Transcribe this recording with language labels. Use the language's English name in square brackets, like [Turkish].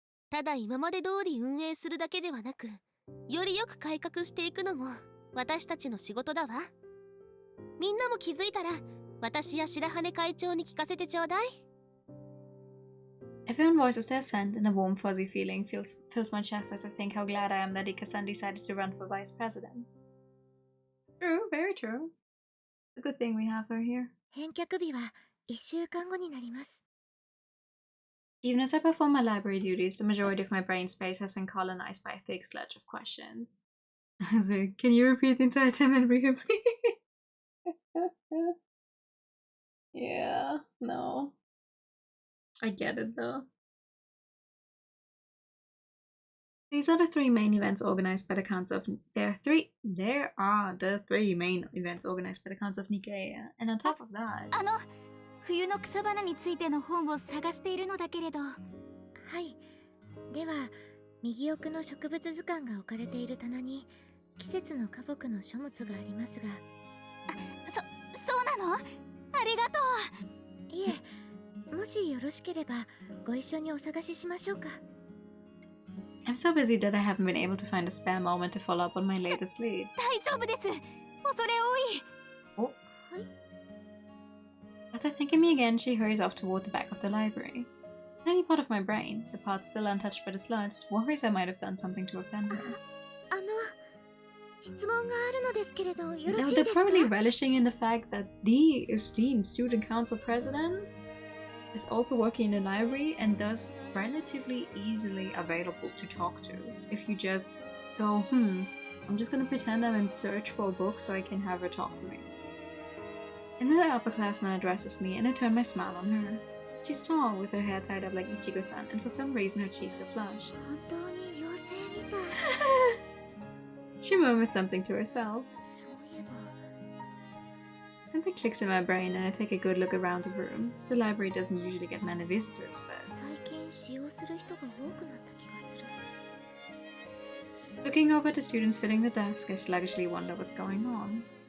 [Japanese] ただ今まで通り運営するだけではなく、よりよく改革していくのも私たちの仕事だわ。みんなも気づいたら、私や白羽会長に聞かせてちょうだい。 [English] Everyone voices their assent, and a warm fuzzy feeling fills my chest as I think how glad I am that Ika-san decided to run for vice president. True, very true. It's a good thing we have her here. [Japanese] 返却日は1週間後になります。 [English] Even as I perform my library duties, the majority of my brain space has been colonized by a thick sludge of questions. So, can you repeat the entire time and read it, please? Yeah, no. I get it though. These are the three main events organized by the Council of... There are the three main events organized by the Council of Nikkei, and on top of that... [Japanese] 冬の草花についての本を探しているのだけれど。はい。では、右奥の植物図鑑が置かれている棚に季節の花木の書物がありますが。そうなの？ありがとう。いえ、もしよろしければご一緒にお探ししましょうか。 [English] I'm so busy that I haven't been able to find a spare moment to follow up on my latest lead. [Japanese] 大丈夫です。恐れ多い。 [English] Oh. [Japanese] はい。 [English] After thanking me again, she hurries off toward the back of the library. Any part of my brain, the part still untouched by the sludge, worries I might have done something to offend her. [Japanese] 質問があるのですけれど、よろ [English] Now [Japanese] しい [English] they're [Japanese] ですか? [English] probably relishing in the fact that the esteemed student council president is also working in the library and thus relatively easily available to talk to. If you just go, I'm just gonna pretend I'm in search for a book so I can have her talk to me. Another upperclassman addresses me and I turn my smile on her. She's tall with her hair tied up like Ichigo-san, and for some reason her cheeks are flushed. [Japanese] 本当に妖精みたい。 [English] She murmurs something to herself. [Japanese] そういえば。 [English] Something clicks in my brain and I take a good look around the room. The library doesn't usually get many visitors, but... [Japanese] 最近使用する人が多くなった気がする。 [English] Looking over at the students filling the desk, I sluggishly wonder what's going on.